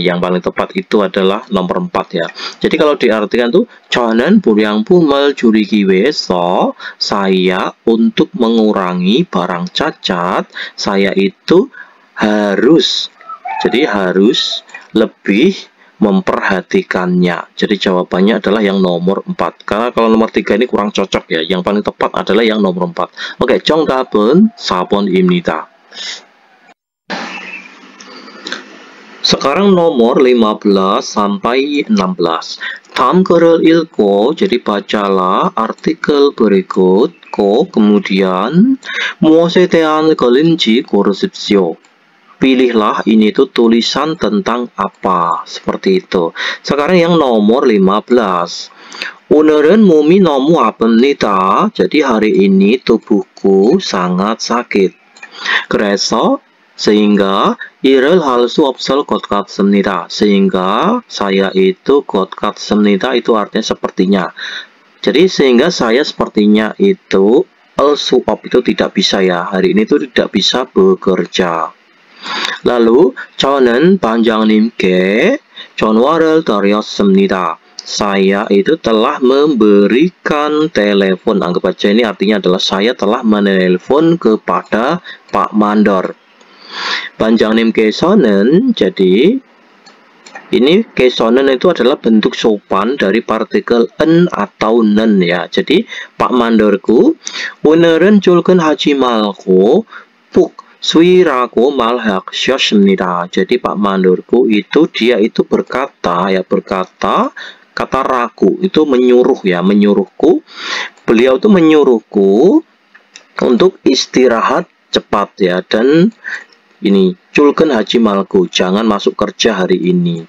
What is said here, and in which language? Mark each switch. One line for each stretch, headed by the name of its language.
Indonesian: Yang paling tepat itu adalah nomor 4 ya. Jadi kalau diartikan tuh
Korean: 저는 불량품을 줄이기 위해서,
Indonesian: saya untuk mengurangi barang cacat, saya itu harus. Jadi harus lebih memperhatikannya. Jadi jawabannya adalah yang nomor 4. Karena kalau nomor 3 ini kurang cocok ya. Yang paling tepat adalah yang nomor 4. Oke,
Korean: 정답은 4번입니다.
Indonesian: Sekarang nomor 15 sampai 16.
Korean: 다음 글을 읽고,
Indonesian: jadi bacalah artikel berikut. Kemudian
Korean: 무엇에 대한 글인지 고르십시오.
Indonesian: Pilihlah ini tuh tulisan tentang apa, seperti itu. Sekarang yang nomor 15.
Korean: 오늘은 몸이 너무 아픕니다.
Indonesian: Jadi hari ini tubuhku sangat sakit.
Korean: 그래서
Indonesian: sehingga
Korean: 일을 할 수 없을 것 같습니다.
Indonesian: Sehingga saya itu
Korean: 것 같습니다
Indonesian: itu artinya sepertinya. Jadi sehingga saya sepertinya itu
Korean: 수 없
Indonesian: itu tidak bisa ya. Hari ini tuh tidak bisa bekerja.
Korean: Lalu 저는 반장님께 전화를 드렸습니다.
Indonesian: Saya itu telah memberikan telepon. Anggap aja ini artinya adalah saya telah menelpon kepada Pak Mandor.
Korean: 반장님께서는,
Indonesian: jadi ini kesonen itu adalah bentuk sopan dari partikel en atau nen ya. Jadi Pak Mandorku,
Korean: 오늘은 출근하지 말고 푹 쉬라고 말하셨습니다.
Indonesian: Jadi Pak Mandorku itu dia itu berkata kata ragu itu menyuruh ya, menyuruhku. Beliau itu menyuruhku untuk istirahat cepat ya, dan ini culken haji malku, jangan masuk kerja hari ini.